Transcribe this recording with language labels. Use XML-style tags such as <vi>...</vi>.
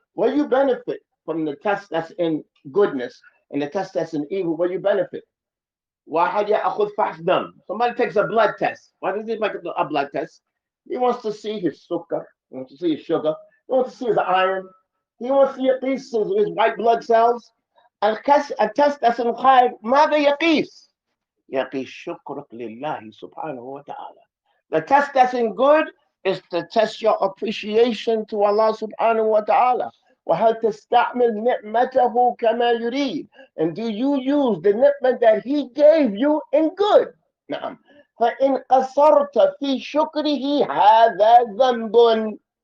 <en>What do you benefit from the test that's in goodness and the test that's in evil? What do you benefit?</en> <ar>واحد يأخذ فحص دم.</ar> <en>Somebody takes a blood test. Why does he make a blood test? He wants to see his sugar. He wants to see his sugar. He wants to see his iron. He wants to see his white blood cells. A test that's in</en> <ar>خير ماذا يقيس؟ يقيس شكرك لله سبحانه وتعالى.</ar> <en>The test that's in good is to test your appreciation to Allah subhanahu wa ta'ala.</en> <ar>وَهَلْ تَسْتَعْمِلْ نِعْمَتَهُ كَمَا يُرِيدُ.</ar> <en>And do you use the ni'mah that He gave you in good?</en> <ar>نعم. فَإِنْ قَصَرْتَ فِي شُكْرِهِ هَذَا ذَنْبٌ.</ar>